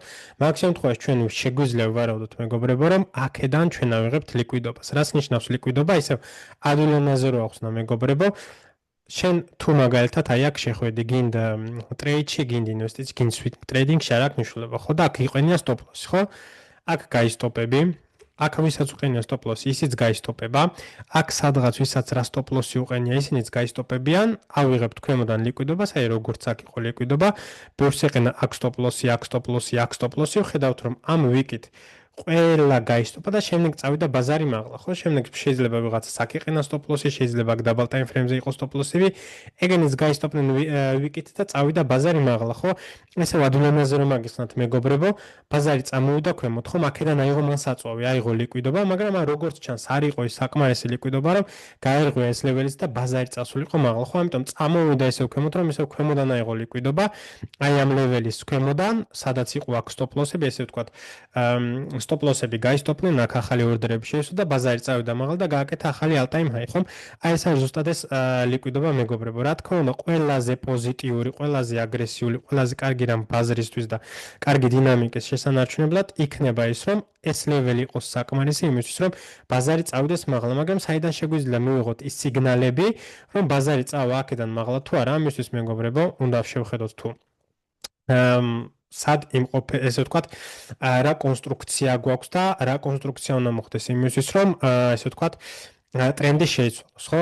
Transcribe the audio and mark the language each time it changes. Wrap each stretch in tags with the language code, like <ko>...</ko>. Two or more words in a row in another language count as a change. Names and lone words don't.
<ka>მაგ შემთხვევაში ჩვენ შეგვიძლია ვარავდოთ მეგობრებო, რომ აქედან ჩვენ ავიღებთ ლიკვიდობას. რას ნიშნავს ლიკვიდობა? ისევ ადვილონაზე რო ახსნა მეგობრებო, შენ თუ მაგალითად აი აქ შეხვედი გინდ ტრეიდში, გინდ ინვესტიციაში, გინდ</ka> <en>swing trading-</en> <ka>ში არ აქვს მნიშვნელობა, ხო? და აქ იყენია</ka> <en>stop loss,</en> <ka>ხო? აქ გაისტოპები. აქ ვისაც უყენია</ka> <en>stop loss,</en> <ka>ისიც გაისტოპება. აქ სადღაც ვისაც რა</ka> <en>stop loss-</en> <ka>ი უყენია, ისინიც გაისტოპებიან. ავიღებთ ქვემოდან ლიკვიდობას, აი როგორც აქ იყო ლიკვიდობა. ბევრს ეყენა აქ</ka> <en>stop loss-</en> <ka>ი, აქ</ka> <en>stop loss-</en> <ka>ი, აქ</ka> <en>stop loss-</en> <ka>ი. ხედავთ რომ ამ ვიკით ყველა გაისტოპა და შემდეგ წავიდა ბაზარი მაღლა, ხო? შემდეგ შეიძლება ვიღაცა აქ ეყენა</ka> <en>stop loss-</en> <ka>ი, შეიძლება აქ</ka> <en>double time frame-</en> <ka>ზე იყოს</ka> <en>stop loss-</en> <ka>ები. ეგენიც გაისტოპნენ ვიკით და წავიდა ბაზარი მაღლა, ხო? ესე ვადვილენაზე რომ აგიხსნათ მეგობრებო, ბაზარი წამოვიდა ქვემოთ, ხო? აქედან აიღო მან საწვავი, აიღო ლიკვიდობა, მაგრამ როგორც ჩანს, არ იყო ის საკმარისი ლიკვიდობა, რომ გაერღვია ეს level-იც და ბაზარი წასულიყო მაღლა, ხო? ამიტომ წამოვიდა ესე ქვემოთ, რომ ისე ქვემოდან აიღო ლიკვიდობა, აი ამ level-ის ქვემოდან, სადაც იყო აქ</ka> <en>stop loss-</en> <ka>ები, ესე ვთქვათ,</ka> <en>stop loss-</en> <ka>ები გაისტოპნენ, აქ ახალი ორდერები შეესვა და ბაზარი წავიდა მაღლა და გააკეთა ახალი</ka> <en>all time high,</en> <ka>ხომ? აი ეს არის ზუსტად ეს ლიკვიდობა მეგობრებო. რა თქმა უნდა, ყველაზე პოზიტიური, ყველაზე აგრესიული, ყველაზე კარგი რამ ბაზრისთვის და კარგი დინამიკის შესანარჩუნებლად იქნება ის, რომ ეს level იყოს საკმარისი იმისთვის, რომ ბაზარი წავიდეს მაღლა, მაგრამ საიდან შეგვიძლია მივიღოთ ის სიგნალები, რომ ბაზარი წავა აქედან მაღლა თუ არა, ამისთვის მეგობრებო, უნდა შევხედოთ თუ სად იმყოფე, ესე ვთქვათ, რა კონსტრუქცია გვაქვს და რა კონსტრუქცია უნდა მოხდეს იმისთვის, რომ ესე ვთქვათ, ტრენდი შეიცვალოს, ხო?</ka>